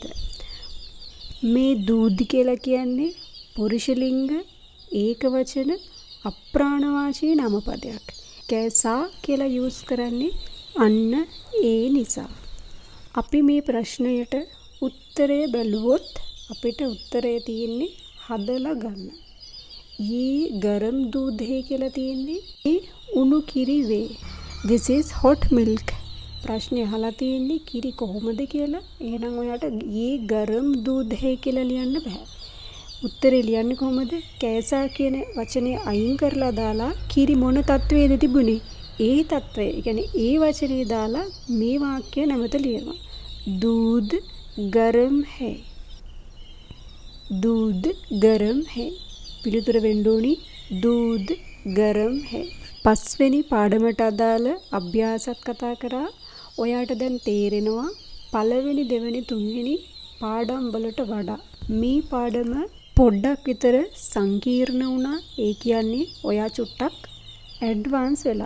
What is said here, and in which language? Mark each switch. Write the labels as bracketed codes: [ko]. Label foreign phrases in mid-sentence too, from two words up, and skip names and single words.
[si] මේ දූද් කියලා කියන්නේ පුරුෂ ලිංග ඒක වචන අප්‍රාණවාචී නාමපදයක්. කැසා කියලා යූස් කරන්නේ අන්න ඒ නිසා. අපි මේ ප්‍රශ්නයට උත්තරය බැලුවොත් අපිට උත්තරය තියෙන්නේ හදලා ගන්න. [hi] ये गरम दूध है [si] කියලා තියෙන්නේ ඒ උණු කිරි වේ. [en] This is hot milk. [si] ප්‍රශ්නේ අහලා තියෙන්නේ කිරි කොහොමද කියලා. එහෙනම් ඔයාට [hi] ये गरम दूध है [si] කියලා ලියන්න බෑ. උත්තරේ ලියන්නේ කොහොමද? කැසා කියන වචනේ අයින් කරලා දාලා කිරි මොන තත්වයේද තිබුණේ? ඒ තත්වය. ඒ කියන්නේ ඒ වචනේ දාලා මේ වාක්‍යය නැවත ලියනවා. [hi] दूध गरम है. दूध गरम है. [si] පිළිතුර වෙන්න ඕනි [hi] दूध गरम है. [si] පස්වෙනි පාඩමට අදාළ අභ්‍යාසත් කතා කරා. ඔයාට දැන් තේරෙනවා පළවෙනි දෙවෙනි තුන්වෙනි පාඩම් වලට වඩා මේ පාඩම පොඩ්ඩක් විතර සංකීර්ණ වුණා. ඒ කියන්නේ ඔයා චුට්ටක් ඇඩ්වාන්ස් වෙලා.